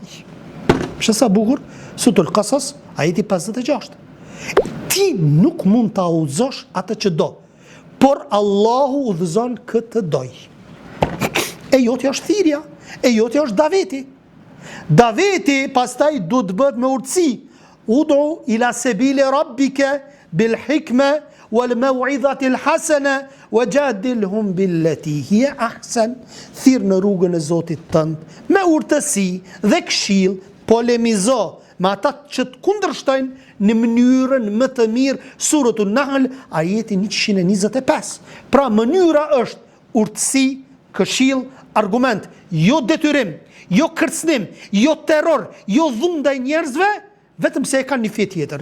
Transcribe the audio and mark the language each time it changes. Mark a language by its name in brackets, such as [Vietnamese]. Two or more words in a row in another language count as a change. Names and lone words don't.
[Albanian] Shë sa bukur, Sutul Qasas, ajeti 56. Ti nuk mund ta udhëzosh atë që do, por Allahu udhëzon këtë doj. E joti është thirrja, e joti është daveti. Daveti pastaj duhet bëhet me urtësi. [Arabic] ادع إلى سبيل ربك بالحكمة والموعظة الحسنة وجادلهم بالتي هي أحسن. [Albanian] Thirr në rrugën e Zotit tënd me urtësi dhe këshill, polemizo me ata që të kundërshtojnë në mënyrën më të mirë. Suratul Nahl, ajeti 125. Pra mënyra është urtësi, këshill, argument, jo detyrim, jo kërcënim, jo terror, jo dhunë ndaj njerëzve, vetëm se e kanë një fe tjetër.